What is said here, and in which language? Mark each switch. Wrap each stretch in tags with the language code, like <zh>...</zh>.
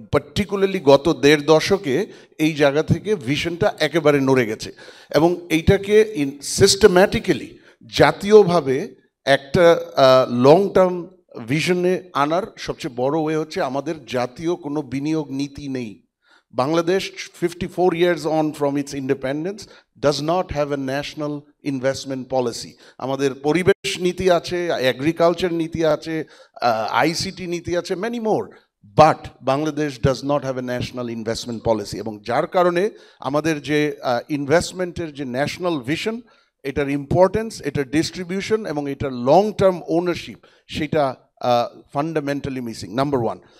<bn>Particularly গত 1.5 দশকে এই জায়গা থেকে ভিশনটা একেবারে নড়ে গেছে। এবং এইটাকে সিস্টেম্যাটিক্যালি জাতীয়ভাবে একটা লং টার্ম ভিশনে আনার সবচেয়ে বড় ওয়ে হচ্ছে আমাদের জাতীয় কোনো বিনিয়োগ নীতি নেই।</bn> <en>Bangladesh, 54 years on from its independence, does not have a national investment policy.</en> <bn>আমাদের পরিবেশ নীতি আছে, এগ্রিকালচার নীতি আছে, ICT নীতি আছে,</bn> <en>many more. But Bangladesh does not have a national investment policy.</en> <bn>এবং যার কারণে আমাদের যে ইনভেস্টমেন্টের যে ন্যাশনাল ভিশন, এটার ইম্পর্টেন্স, এটার ডিস্ট্রিবিউশন এবং এটার লং টার্ম ওনারশিপ, সেটা ফান্ডামেন্টালি মিসিং, নাম্বার 1।</bn>